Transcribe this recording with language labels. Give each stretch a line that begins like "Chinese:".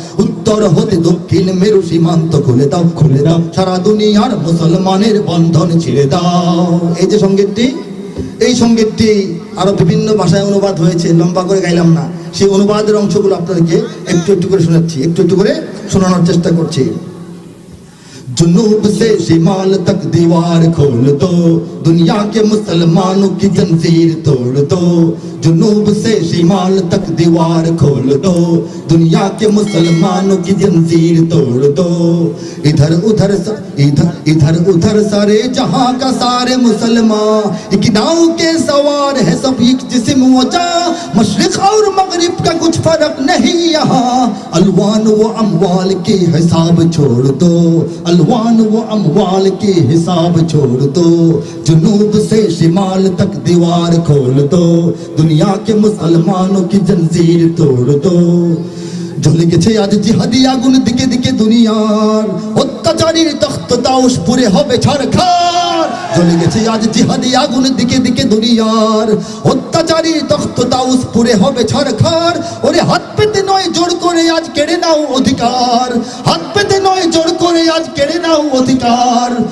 Bangla: উত্তর হতে দক্ষিণ মেরু সীমান্ত খুলে দাও, খুলে দাও, সারা দুনিয়ার মুসলমানের বন্ধন ছিঁড়ে দাও। এই যে সঙ্গীতটি, এই সঙ্গীতটি আরো বিভিন্ন ভাষায় অনুবাদ হয়েছে, লম্বা করে গাইলাম না। সেই অনুবাদের অংশগুলো আপনাদেরকে একটু একটু করে শোনাচ্ছি, একটু একটু করে শোনানোর চেষ্টা করছি।
Hindi: जुनूब से शिमाल तक दीवार खोल दो, दुनिया के मुसलमानों की जंजीर तोड़ दो। जुनूब से शिमाल तक दीवार खोल दो, दुनिया के मुसलमानों की जंजीर तोड़ दो। इधर उधर इधर इधर उधर सारे जहां का सारे मुसलमान एक नाव के सवार है, सब एक जिस्म वजा। मशरिक और मगरिब का कुछ फर्क नहीं यहाँ, अलवान व अमवाल के हिसाब छोड़ दो, अलवान वो अमवाल के हिसाब छोड़ दो। जुनूब से शिमाल तक दीवार खोल दो, दुनिया के मुसलमानों की जंजीर तोड़ दो।
Bangla: জ্বলে গেছে আজ জিহাদি আগুন দিকে দিকে দুনিয়ার, অত্যাচারীর তখ্ত তাওশ পুরে হবে ছারখার। জ্বলে গেছে আজ জিহাদি আগুন দিকে দিকে দুনিয়ার, অত্যাচারীর তখ্ত তাওশ পুরে হবে ছারখার। ওরে হাত পেতে নয় জোর করে আজ কেড়ে নাও অধিকার, হাত পেতে নয় জোর করে আজ কেড়ে নাও অধিকার।